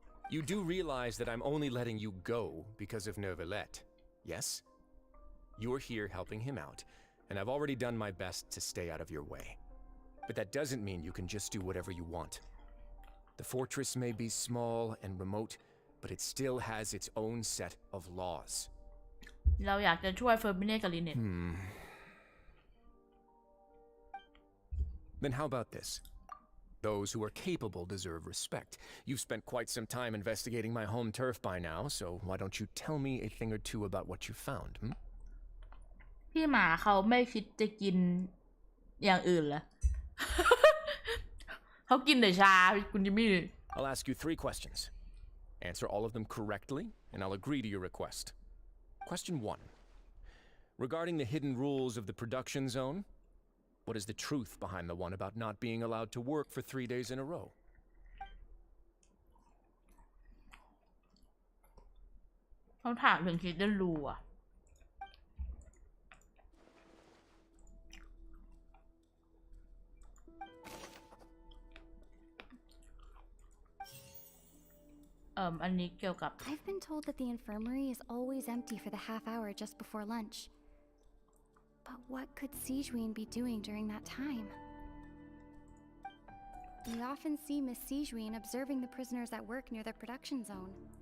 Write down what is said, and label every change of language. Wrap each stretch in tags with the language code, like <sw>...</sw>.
<en>You do realize that I'm only letting you go because of Neuvillette, yes? You're here helping him out, and I've already done my best to stay out of your way. But that doesn't mean you can just do whatever you want. The fortress may be small and remote, but it still has its own set of laws.</en> <th>เราอยากจะช่วยเฟอร์มิเน่กับลินเน่</th> <en>Then how about this? Those who are capable deserve respect. You've spent quite some time investigating my home turf by now, so why don't you tell me a thing or two about what you found, hmm?</en> <th>พี่หมาเขาไม่คิดจะกินอย่างอื่นเหรอ เขากินแต่ชาคุณจิมมี่</th> <en>I'll ask you 3 questions. Answer all of them correctly, and I'll agree to your request. Question 1. Regarding the hidden rules of the production zone, what is the truth behind the one about not being allowed to work for 3 days in a row?</en> <th>เขาถามถึงคิดเดนรูอ่ะอันนี้เกี่ยวกับ</th> <en>I've been told that the infirmary is always empty for the half hour just before lunch. But what could Sijuin be doing during that time? We often see Miss Sijuin observing the prisoners at work near the production zone.</en>